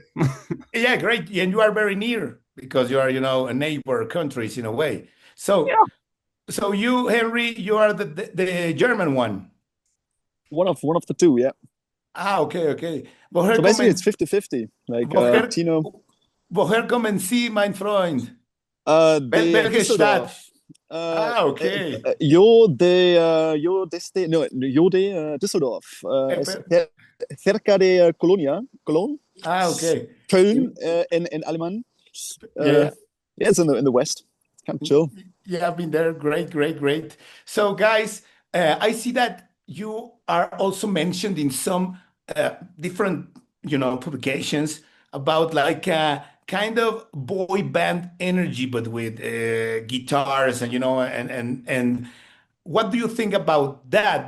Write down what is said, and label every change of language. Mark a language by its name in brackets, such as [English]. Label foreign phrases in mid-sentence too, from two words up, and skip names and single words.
[English] yeah, great. And you are very near because you are, a neighbor countries in a way. So, Yeah. so you, Henry, you are the German one. One of the two, yeah. Ah, okay, okay. Woher So basically, it's [German] kommen, [English] 50-50. Like [German] woher, Tino, woher kommen Sie, mein Freund? Welche Stadt? Düsseldorf. [English] Ah, okay. [Spanish] Yo desde, no, yo de Düsseldorf. Es Per- cerca de Colonia, [English] Cologne, Ah, okay. [Spanish] Köln in Alemán. [English] Yeah, Yeah, it's in the west. Kind of chill. yeah, I've been there. Great, great, great. So, guys, I see that you are also mentioned in some different, publications about like kind of boy band energy, but with guitars and and what do you think about that?